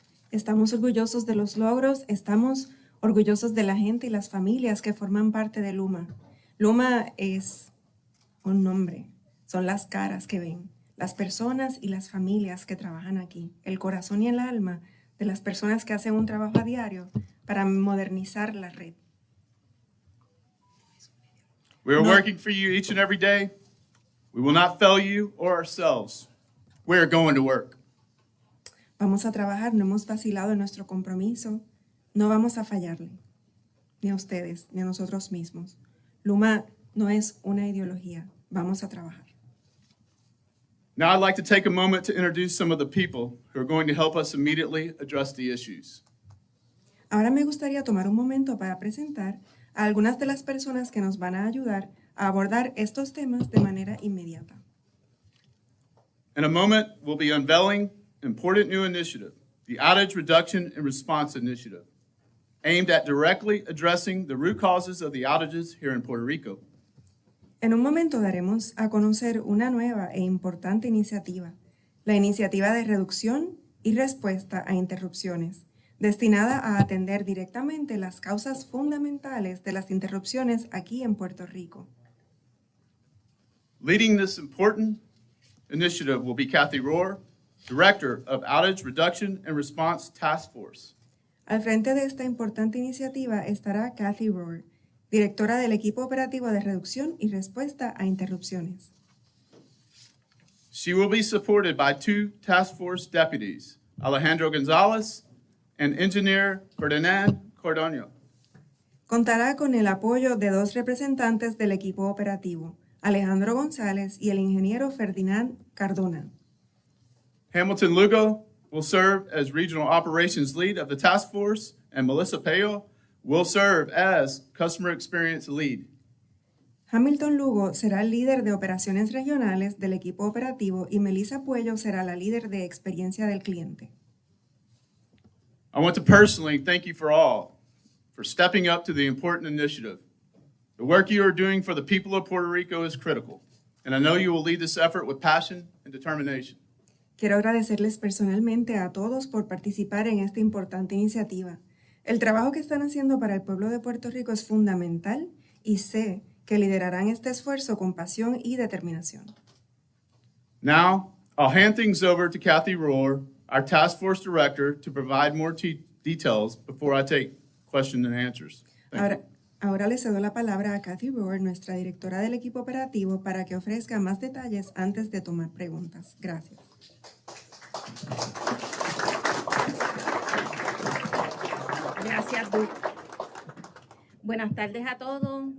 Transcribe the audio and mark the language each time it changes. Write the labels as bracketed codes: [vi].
[es] Estamos orgullosos de los logros, estamos orgullosos de la gente y las familias que forman parte de LUMA. LUMA es un nombre, son las caras que ven, las personas y las familias que trabajan aquí, el corazón y el alma de las personas que hacen un trabajo a diario para modernizar la red. [en] We are working for you each and every day. We will not fail you or ourselves. We are going to work. [es] Vamos a trabajar, no hemos vacilado en nuestro compromiso, no vamos a fallarle, ni a ustedes, ni a nosotros mismos. LUMA no es una ideología, vamos a trabajar. [en] Now I'd like to take a moment to introduce some of the people who are going to help us immediately address the issues. [es] Ahora me gustaría tomar un momento para presentar a algunas de las personas que nos van a ayudar a abordar estos temas de manera inmediata. [en] In a moment, we'll be unveiling an important new initiative, the Outage Reduction and Response Initiative, aimed at directly addressing the root causes of the outages here in Puerto Rico. [es] En un momento daremos a conocer una nueva e importante iniciativa, la Iniciativa de Reducción y Respuesta a Interrupciones, destinada a atender directamente las causas fundamentales de las interrupciones aquí en Puerto Rico. [en] Leading this important initiative will be Kathy Rohr, Director of Outage Reduction and Response Task Force. [es] Al frente de esta importante iniciativa estará Kathy Rohr, directora del equipo operativo de reducción y respuesta a interrupciones. [en] She will be supported by two task force deputies, Alejandro Gonzalez and engineer Ferdinand Cordonio. [es] Contará con el apoyo de dos representantes del equipo operativo, Alejandro González y el ingeniero Ferdinand Cardona. [en] Hamilton Lugo will serve as Regional Operations Lead of the task force, and Melissa Payo will serve as Customer Experience Lead. [es] Hamilton Lugo será el líder de operaciones regionales del equipo operativo y Melissa Puello será la líder de experiencia del cliente. [en] I want to personally thank you for stepping up to the important initiative. The work you are doing for the people of Puerto Rico is critical, and I know you will lead this effort with passion and determination. [es] Quiero agradecerles personalmente a todos por participar en esta importante iniciativa. El trabajo que están haciendo para el pueblo de Puerto Rico es fundamental y sé que liderarán este esfuerzo con pasión y determinación. [en] Now, I'll hand things over to Kathy Rohr, our task force director, to provide more details before I take questions and answers. Thank you. [es] Ahora le cedo la palabra a Kathy Rohr, nuestra directora del equipo operativo, para que ofrezca más detalles antes de tomar preguntas. Gracias. Gracias, Duke. Buenas tardes a todos.